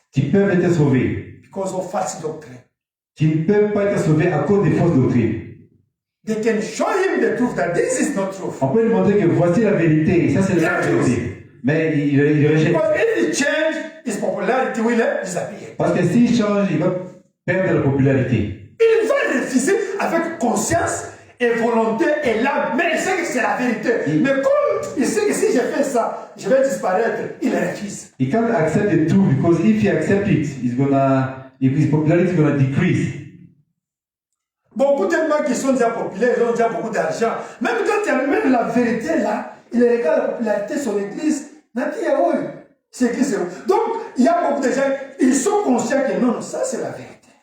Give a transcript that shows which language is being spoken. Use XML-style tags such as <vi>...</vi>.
<fr>qui peuvent être sauvés,</fr> <en>because of false doctrine.</en> <fr>qui ne peuvent pas être sauvés à cause des fausses doctrines.</fr> <en>They can show him the truth that this is not truth.</en> <fr>On peut lui montrer que voici la vérité, et ça c'est la vérité. Mais il rejette.</fr> <en>Because if he change, his popularity will disappear.</en> <fr>Parce que s'il change, il va perdre la popularité. Il va refuser avec conscience et volonté et l'âme. Mais il sait que c'est la vérité. Mais comme il sait que si je fais ça, je vais disparaître, il refuse.</fr> <en>He can't accept the truth because if he accepts it, his popularity is gonna decrease.</en> <fr>Beaucoup de gens qui sont déjà populaires, ils ont déjà beaucoup d'argent. Même quand il amène la vérité là, il regarde la popularité de son église. C'est église. Donc, il y a beaucoup de gens, ils sont conscients que non, ça c'est la vérité.</fr>